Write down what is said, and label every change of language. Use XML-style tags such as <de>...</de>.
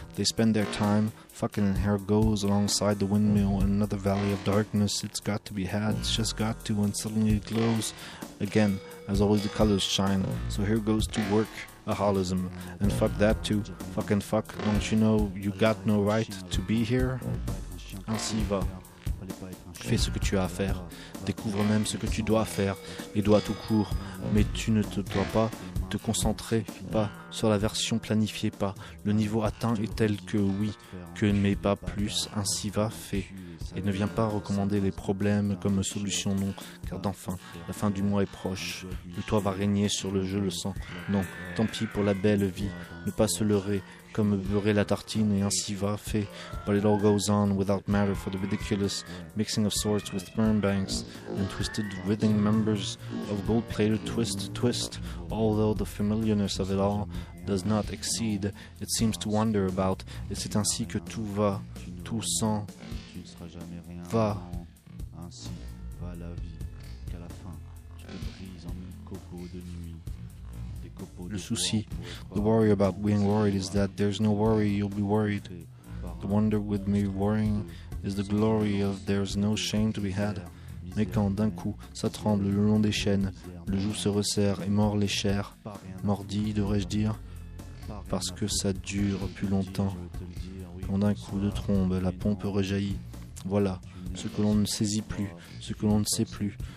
<en>They spend their time fucking, and hair goes alongside the windmill in another valley of darkness. It's got to be had, it's just got to, and suddenly it glows again, as always the colors shine. So here goes to work, a holism, and fuck that too. Fucking fuck, don't you know you got no right to be here?</en> <fr>Ainsi va. Fais ce que tu as à faire, découvre même ce que tu dois faire, et dois tout court, mais tu ne te dois pas te concentrer, pas sur la version planifiée, pas le niveau atteint est tel que oui, que mais pas plus, ainsi va, fais, et ne viens pas recommander les problèmes comme solution, non, car d'enfin, la fin du mois est proche, le toit va régner sur le jeu, le sang, non, tant pis pour la belle vie, ne pas se leurrer, comme beurrer la tartine, et ainsi va, fait.</fr> <en>But it all goes on without matter for the ridiculous mixing of sorts with sperm banks and twisted writhing members of gold-plated twist, although the familiarness of it all does not exceed, it seems to wander about,</en> <fr>et c'est ainsi que tout va, tout sent, va. Ainsi va la vie, qu'à la fin, tu te brises en mille copeaux de nuit. Le souci,</fr> <en>the worry about being worried is that there's no worry, you'll be worried. The wonder with me worrying is the glory of there's no shame to be had.</en> <fr>Mais quand d'un coup ça tremble le long des chaînes, le joug se resserre et mord les chairs, mordi devrais-je dire, parce que ça dure plus longtemps. Quand d'un coup de trombe la pompe rejaillit, voilà ce que l'on ne saisit plus, ce que l'on ne sait plus.</fr>